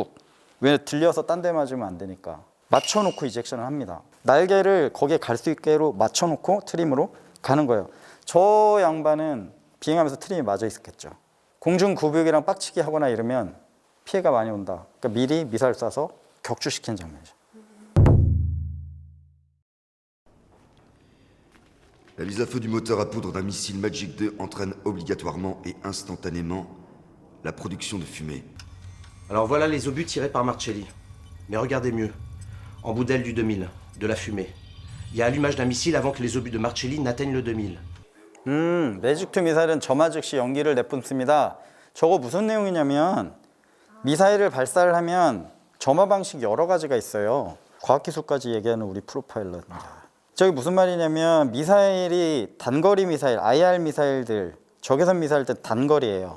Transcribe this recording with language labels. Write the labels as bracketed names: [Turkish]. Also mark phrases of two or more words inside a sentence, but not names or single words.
[Korean] 왜 들려서 딴 데 맞으면 안 되니까. 맞춰놓고 이젝션을 합니다. 날개를 거기에 갈 수 있게로 맞춰놓고 트림으로 가는 거예요. 저 양반은 비행하면서 트림이 맞아 있었겠죠. 공중 구비기랑 빡치기 하거나 이러면 피해가 많이 온다. 그러니까 미리 미사일 쏴서 격추시킨 장면이죠. [French] La mise à feu du moteur à poudre d'un missile Magic 2 entraîne obligatoirement et instantanément la production de fumée. Alors voilà les obus tirés par Marcelli. Mais regardez mieux. En bout d'aile du 2000, de la fumée. Il y a allumage d'un missile avant que les obus de Marcelli n'atteignent le 2000. [Korean] 매직2 미사일은 점화 즉시 연기를 내뿜습니다. 저거 무슨 내용이냐면 미사일을 발사를 하면 점화 방식 여러 가지가 있어요. 과학기술까지 얘기하는 우리 프로파일러입니다. 저게 무슨 말이냐면 미사일이 단거리 미사일, IR 미사일들, 적외선 미사일들 단거리예요.